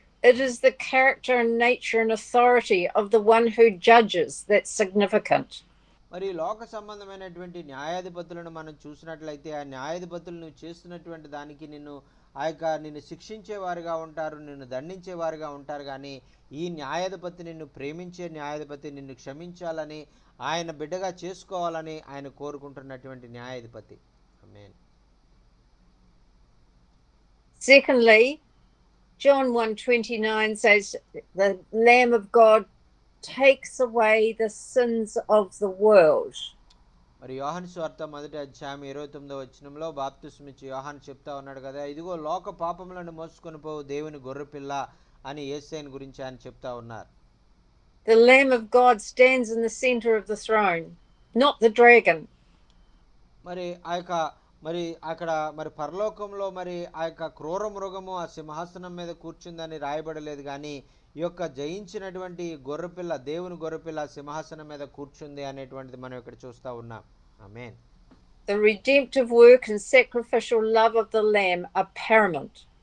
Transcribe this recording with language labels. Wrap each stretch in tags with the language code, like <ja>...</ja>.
<en>It is the character and nature and authority of the one who judges that's significant.</en> <te>మరి లోక సంబంధమైనటువంటి న్యాయాధిపతులను మనం చూసినట్లయితే ఆ న్యాయాధిపతులు నువ్వు చేస్తున్నటువంటి దానికి నిన్ను శిక్షించేవారుగా ఉంటారు, నిన్ను దండించేవారుగా ఉంటారు, కానీ ఈ న్యాయాధిపతి నిన్ను ప్రేమించే న్యాయాధిపతి, నిన్ను క్షమించాలని, ఆయన బిడ్డగా చేసుకోవాలని ఆయన కోరుకుంటున్నటువంటి న్యాయాధిపతి. ఆమేన్.</te> <en>Secondly, John 1:29 says the Lamb of God takes away the sins of the world.</en> <te>మరి యోహాను సువార్త 1వ అధ్యాయం 29వ వచనంలో బాప్తిస్మం ఇచ్చే యోహాను చెప్తా ఉన్నాడు కదా, ఇదిగో లోక పాపములను మోసుకొని పోవు దేవుని గొర్రెపిల్ల అని యేసయ్యను గురించి ఆయన చెప్తా ఉన్నారు.</te> <en>The Lamb of God stands in the center of the throne, not the dragon.</en> <te>మరి మరి అక్కడ మరి పరలోకంలో మరి ఆ యొక్క క్రూర మృగము ఆ సింహాసనం మీద కూర్చుందని రాయబడలేదు, కానీ ఈ యొక్క జయించినటువంటి గొర్రెపిల్ల, దేవుని గొర్రెపిల్ల సింహాసనం మీద కూర్చుంది అనేటువంటిది మనం ఇక్కడ చూస్తూ ఉన్నాం. ఆమేన్.</te> <en>The redemptive work and sacrificial love of the Lamb are paramount.</en>